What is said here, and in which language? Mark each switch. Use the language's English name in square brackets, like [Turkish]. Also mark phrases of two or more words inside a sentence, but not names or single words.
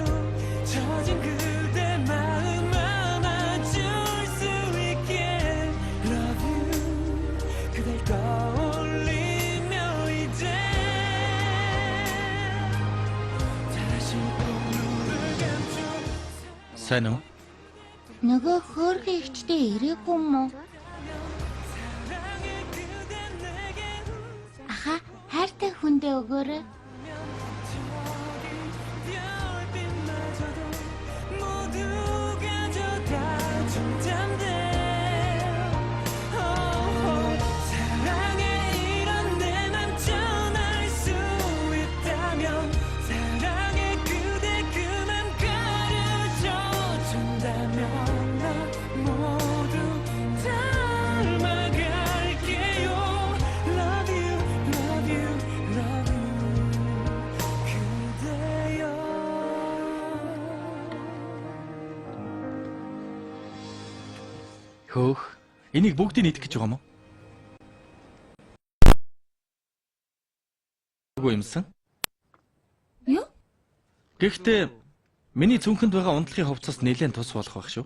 [Korean] 젖은 그대 마음 안아줄 수 있게 [English] Love you [Korean] 그댈 떠올리며 이제 다시 꼭 눈을 감죠. [Mongolian] Сайн уу? Нөгөө хөөрхөн ихчтэй ирээгүй юм уу? [Korean] 사랑해 그대 내게 [Mongolian] Аха, хайртай хүндээ өгөөрэй. [Korean] 별빛마저도 모두 가져다 준단데 사랑에 이런 내 맘 전할 수 있다면 사랑해 그대 그 맘 가르쳐 준다면 나 모두 닮아갈게요. [English] Love you, love you, love you 그대여. [Mongolian] Хөөх. Энийг бүгдийг нийтэх гэж байгаа юм уу? Үгүй юмсан. Юу? Гэхдээ миний цүнхэнд байгаа унтлагын хувцас нэлээд тус болох байх шүү.